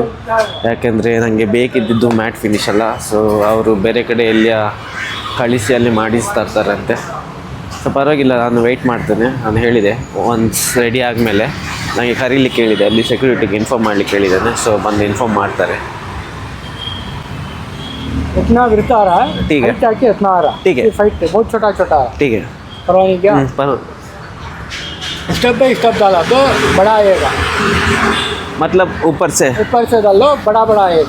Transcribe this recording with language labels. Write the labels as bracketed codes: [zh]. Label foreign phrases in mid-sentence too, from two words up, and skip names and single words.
[kn] ಯಾಕೆಂದರೆ ನನಗೆ ಬೇಕಿದ್ದಿದ್ದು [en] matte finish [kn] ಅಲ್ಲ. ಸೊ ಅವರು ಬೇರೆ ಕಡೆ ಎಲ್ಲಿಯ ಕಳಿಸಿ ಅಲ್ಲಿ ಮಾಡಿಸ್ತಾ ಇರ್ತಾರಂತೆ. ಸೊ ಪರವಾಗಿಲ್ಲ, ನಾನು ವೆಯ್ಟ್ ಮಾಡ್ತೇನೆ. ನಾನು ಹೇಳಿದೆ [en] once ready [kn] ಆದಮೇಲೆ ನನಗೆ ಕರೀಲಿಕ್ಕೆ ಹೇಳಿದೆ, ಅಲ್ಲಿ ಸೆಕ್ಯೂರಿಟಿಗೆ ಇನ್ಫಾರ್ಮ್ ಮಾಡಲಿಕ್ಕೆ ಹೇಳಿದ್ದೇನೆ. ಸೊ ಬಂದು ಇನ್ಫಾರ್ಮ್ ಮಾಡ್ತಾರೆ. [hi] इतना गिरता आ रहा है, ठीक है। इतना आ रहा है। ठीक है। फाइट बहुत छोटा छोटा है। ठीक है। परवानी क्या [en] step by step [hi] डाला तो बड़ा आएगा। मतलब ऊपर से डालो, बड़ा आएगा।